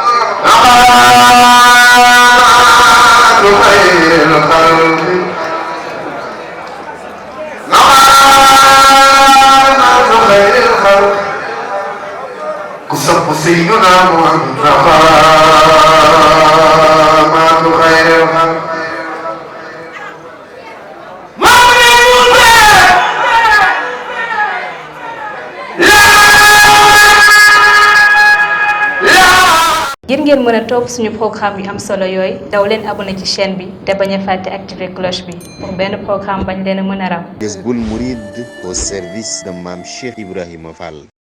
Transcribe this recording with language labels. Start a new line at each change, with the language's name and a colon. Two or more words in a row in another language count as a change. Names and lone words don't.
Arabic: أقام خير الخلق أقام خير الخلق كسب سيدنا محمد رحمة خير الخلق
Wolof: ngir ngeen mën a topp suñu programme yu am solo yooyu daw leen abonné ci chaîne bi te bañ a fàtte
French: activer cloche
Wolof: bi pour benn programme bañ leen a mën a raw.
French: Jazboul Mouride au service de Mame Cheikh Ibrahima Fall.